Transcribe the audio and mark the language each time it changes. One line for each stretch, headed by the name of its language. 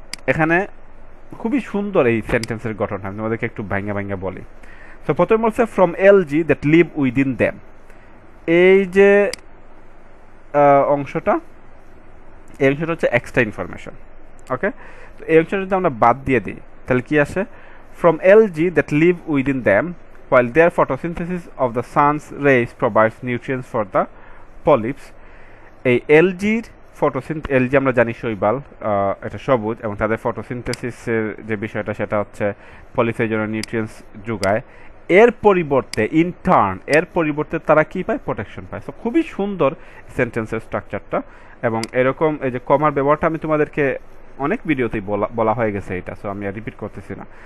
Bangla: এখানে খুবই সুন্দর এই সেন্টেন্সের গঠনটা, আমি তোমাদেরকে একটু ভাঙ্গা বলি। সো প্রথমে বলছে
English: From algae that live within them.
Bangla: এই যে অংশটা, এই অংশটা হচ্ছে এক্সট্রা ইনফরমেশন। ওকে, তো এই অংশটা যদি আমরা বাদ দিয়ে দিই তাহলে কি আসে?
English: From algae that live within them while their photosynthesis of the sun's rays provides nutrients for the polyps.
Bangla: এই এলজির এলজি আমরা জানি শৈবাল, এটা সবুজ, এবং তাদের ফটোসিনথেসিসের যে বিষয়টা সেটা হচ্ছে পলিপসের জন্য নিউট্রিয়েন্টস যোগায়। এর পরিবর্তে এর পরিবর্তে তারা কি পায়? প্রোটেকশন পায়। সো খুবই সুন্দর সেন্টেন্সের স্ট্রাকচারটা, এবং এরকম এই যে কমার ব্যবহারটা আমি তোমাদেরকে অনেক ভিডিওতেই বলা হয়ে গেছে এটা, সো আমি আর রিপিট করতেছি না।